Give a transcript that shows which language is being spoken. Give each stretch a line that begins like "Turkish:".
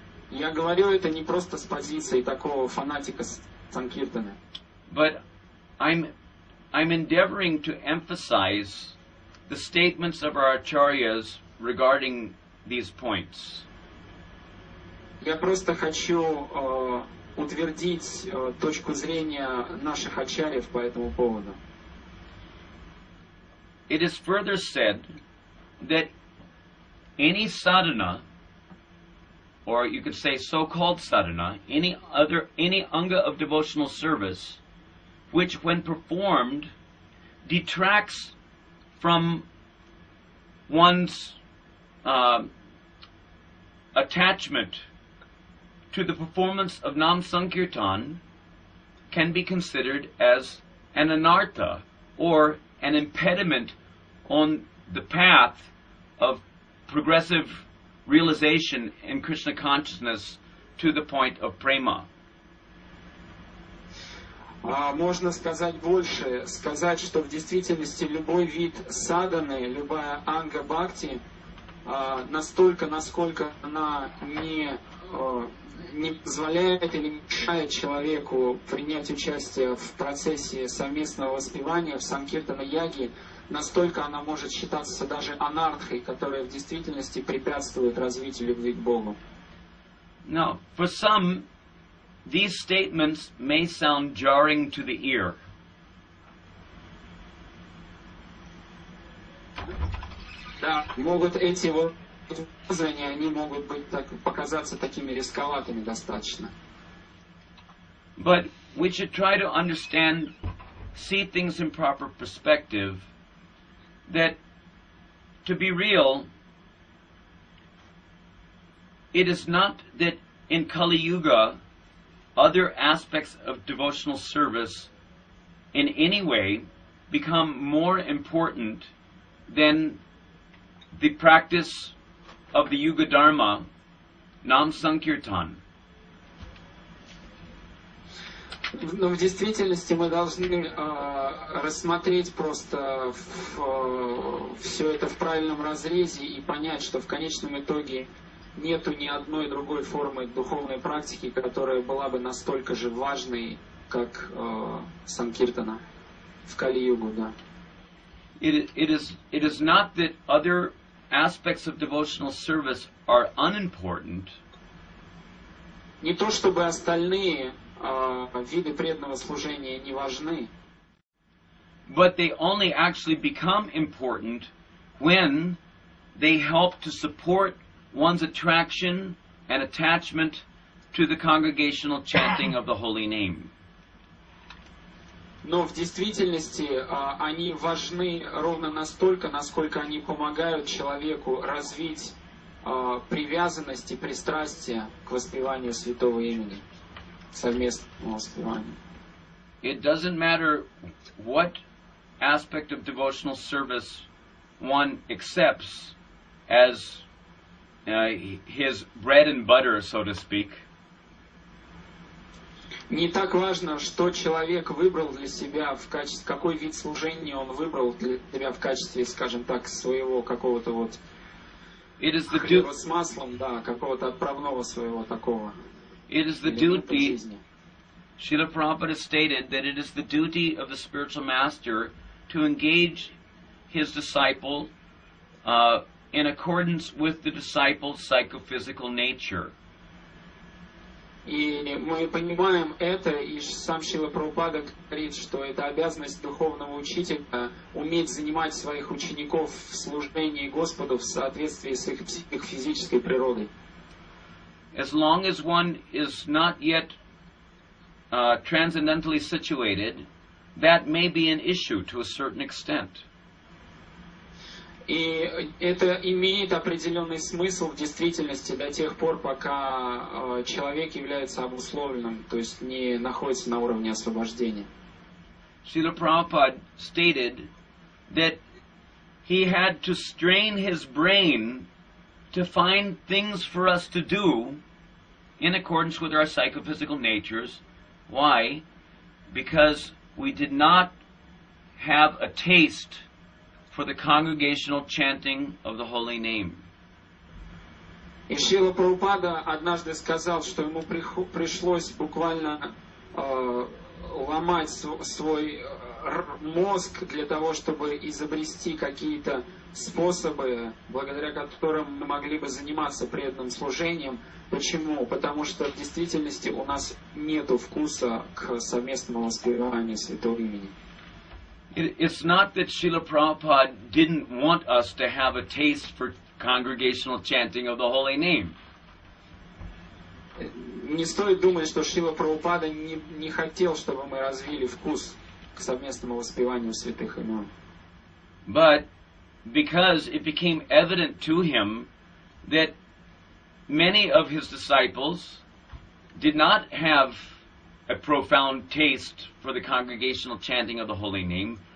Russian: Я говорю это не просто с позиции такого фанатика Санкиртана.
English: But I'm endeavoring to emphasize the statements of our acharyas regarding these points.
Russian: Я просто хочу утвердить точку зрения наших ачарьев по этому поводу.
English: It is further said that any sadhana, or you could say so-called sadhana, any anga of devotional service, which when performed detracts from one's attachment to the performance of Nam Sankirtan, can be considered as an anartha, or an impediment on the path of progressive realization in Krishna consciousness to the point of prema.
Russian: Можно сказать больше, сказать, что в действительности любой вид садханы, любая анга бхакти, настолько, насколько она не позволяет или мешает человеку принять участие в процессе совместного воспевания в Санкиртана-яге, настолько она может считаться даже анархой, которая в действительности препятствует развитию любви к Богу.
English: Now, for some, these statements may sound jarring to the ear.
Russian: Да, могут эти высказывания, они могут быть показаться такими рисковатыми достаточно.
English: But we should try to understand, see things in proper perspective, that to be real, it is not that in Kali Yuga other aspects of devotional service in any way become more important than the practice of the Yuga Dharma, Nam Sankirtan.
Russian: Но в действительности мы должны рассмотреть просто все это в правильном разрезе и понять, что в конечном итоге нету ни одной другой формы духовной практики, которая была бы настолько же важной, как Санкиртана в Кали-югу, да.
English: It is not that other aspects of devotional service are unimportant.
Russian: Не то чтобы остальные виды преданного служения не важны,
English: but they only actually become important when they help to support one's attraction an attachment to the congregational chanting of the holy name.
Russian: Но в действительности они важны ровно настолько, насколько они помогают человеку развить привязанность и пристрастие к воспеванию святого имени, совместному воспеванию.
English: It doesn't matter what aspect of devotional service one accepts as his bread and butter, so to speak.
Russian: Не так важно, что человек выбрал для себя в качестве, какой вид служения он выбрал для себя в качестве, скажем так, своего какого-то вот хлеба с маслом, да, какого-то отправного своего такого.
English: It is the duty. Srila Prabhupada stated that it is the duty of the spiritual master to engage his disciple in accordance with the disciple's psychophysical nature.
Russian: И мы понимаем это, и сам Шрила Прабхупада говорит, что это обязанность духовного учителя уметь занимать своих учеников в служении Господу в соответствии с их физической природой.
English: As long as one is not yet transcendentally situated, that may be an issue to a certain extent.
Russian: И это имеет определенный смысл в действительности до тех пор, пока человек является обусловленным, то есть не находится на уровне освобождения.
English: Srila Prabhupada stated that he had to strain his brain to find things for us to do in accordance with our psychophysical natures. Why? Because we did not have a taste for the congregational chanting of the holy name.
Russian: И Шрила Прабхупада однажды сказал, что ему пришлось буквально ломать свой мозг для того, чтобы изобрести какие-то способы, благодаря которым мы могли бы заниматься преданным служением. Почему? Потому что в действительности у нас нет вкуса к совместному воспеванию святого имени.
English: It's not that Srila Prabhupada didn't want us to have a taste for congregational chanting of the holy name.
Russian: Не стоит думать, что Шрила Прабхупада не хотел, чтобы мы развили вкус к совместному воспеванию святых имен.
English: But because it became evident to him that many of his disciples did not have a profound taste for the congregational chanting of the holy name.